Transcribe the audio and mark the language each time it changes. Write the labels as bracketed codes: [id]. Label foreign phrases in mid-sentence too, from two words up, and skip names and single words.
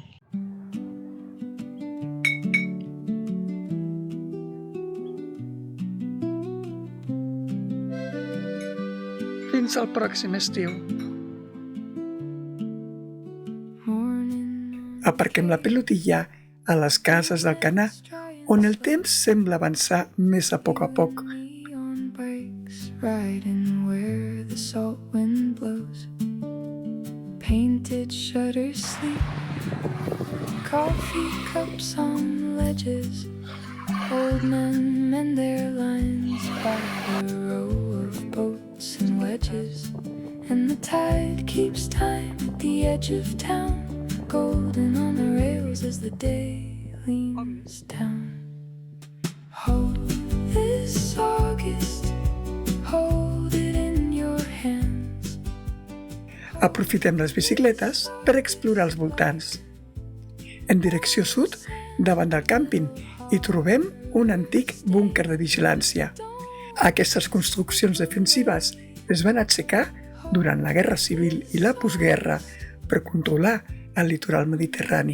[ca] Fins al pròxim estiu. Aparquem la pelotilla a les cases d'Alcanar, on el temps sembla avançar més a poc. [en] Riding where the salt wind blows. Painted shutters sleep. Coffee cups on ledges. Old men mend their lines by the row of boats and wedges. And the tide keeps time at the edge of town. Golden on the rails as the day leans down. Hold this August. Hold it in your hands. [ca] Aprofitem les bicicletes per explorar els voltants. En direcció sud, davant del càmping, hi trobem un antic búnquer de vigilància. Aquestes construccions defensives es van aixecar durant la Guerra Civil i la postguerra per controlar el litoral mediterrani.